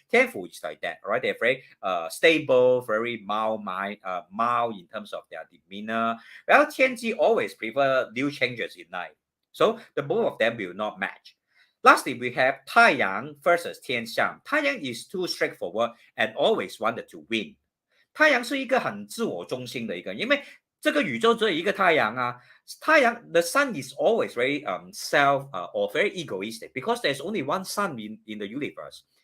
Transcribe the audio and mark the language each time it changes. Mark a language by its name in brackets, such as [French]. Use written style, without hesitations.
[English] Tianfu is like that, right? They're very stable, very mild in terms of their demeanor. Well, Tianji always prefer new changes in life. So the both of them will not match. Lastly, we have Taiyang versus Tianxiang. Taiyang is too straightforward and always wanted to win. [Chinese] 太阳是一个很自我中心的一个，因为这个宇宙只有一个太阳啊。 [English] 太阳 the sun is always very self or very egoistic because there's only one sun in the universe.